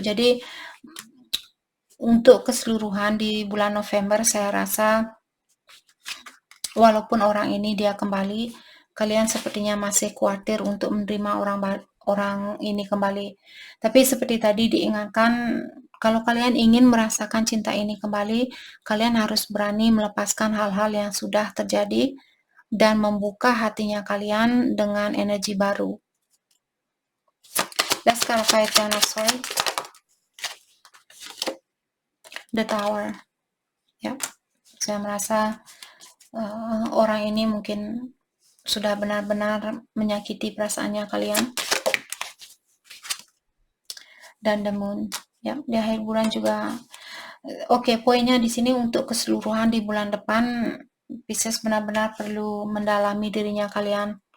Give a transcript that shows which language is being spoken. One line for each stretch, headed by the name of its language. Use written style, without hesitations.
Indonesian: Jadi untuk keseluruhan di bulan November saya rasa walaupun orang ini dia kembali, kalian sepertinya masih khawatir untuk menerima orang ini kembali. Tapi seperti tadi diingatkan, kalau kalian ingin merasakan cinta ini kembali, kalian harus berani melepaskan hal-hal yang sudah terjadi dan membuka hatinya kalian dengan energi baru.
English: Let's clarify Ten of Swords. The Tower.
Indonesian: Ya, saya merasa orang ini mungkin sudah benar-benar menyakiti perasaannya kalian. Dan The Moon. Ya, di akhir bulan juga. Oke, poinnya di sini untuk keseluruhan di bulan depan, Pisces benar-benar perlu mendalami dirinya kalian.